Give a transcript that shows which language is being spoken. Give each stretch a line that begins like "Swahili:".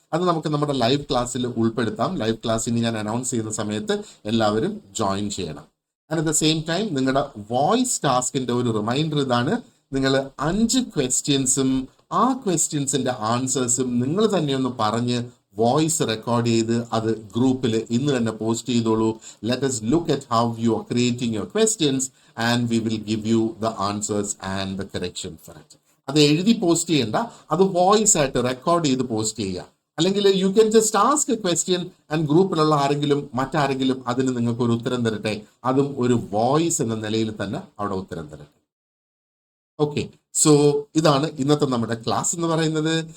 Malayalam: അത് നമുക്ക് നമ്മുടെ ലൈവ് ക്ലാസ്സിൽ ഉൾപ്പെടുത്താം. ലൈവ് ക്ലാസ്സിന് ഞാൻ അനൗൺസ് ചെയ്യുന്ന സമയത്ത് എല്ലാവരും ജോയിൻ ചെയ്യണം.
English: and at the same time
Malayalam: നിങ്ങളുടെ വോയിസ് ടാസ്കിന്റെ ഒരു റിമൈൻഡർ ഇതാണ്. നിങ്ങൾ 5 ക്വസ്റ്റ്യൻസും ആ ക്വസ്റ്റ്യൻസിന്റെ ആൻസേഴ്സും നിങ്ങൾ തന്നെ ഒന്ന് പറഞ്ഞ് വോയിസ് റെക്കോർഡ് ചെയ്ത് അത് ഗ്രൂപ്പിൽ ഇന്ന് തന്നെ പോസ്റ്റ് ചെയ്തോളൂ.
English: Let us look at how you are creating your questions and we will give you the answers and the correction for it.
Malayalam: അത് എഴുതി പോസ്റ്റ് ചെയ്യണ്ട, അത് വോയിസ് ആയിട്ട് റെക്കോർഡ് ചെയ്ത് പോസ്റ്റ് ചെയ്യുക. അല്ലെങ്കിൽ
English: you can just ask a question
Malayalam: and ഗ്രൂപ്പിലുള്ള മറ്റാരെങ്കിലും അതിന് നിങ്ങൾക്ക് ഒരു ഉത്തരം തരട്ടെ. അതും ഒരു വോയിസ് എന്ന നിലയിൽ തന്നെ അവിടെ ഉത്തരം തരട്ടെ. ഓക്കെ, സോ ഇതാണ് ഇന്നത്തെ നമ്മുടെ ക്ലാസ് എന്ന് പറയുന്നത്.